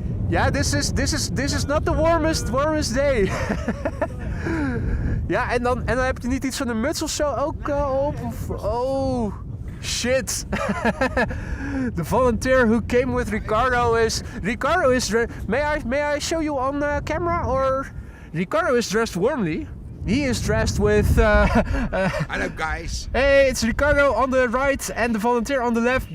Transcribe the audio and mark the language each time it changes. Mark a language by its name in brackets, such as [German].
[English] Yeah, this is not the warmest day. [Dutch] Ja, en dan heb je niet iets van een muts of zo ook op? [English] Oh. Shit. The volunteer who came with Ricardo is may I show you on camera, or Ricardo is dressed warmly. He is dressed with Hello guys. Hey, it's Ricardo on the right and the volunteer on the left.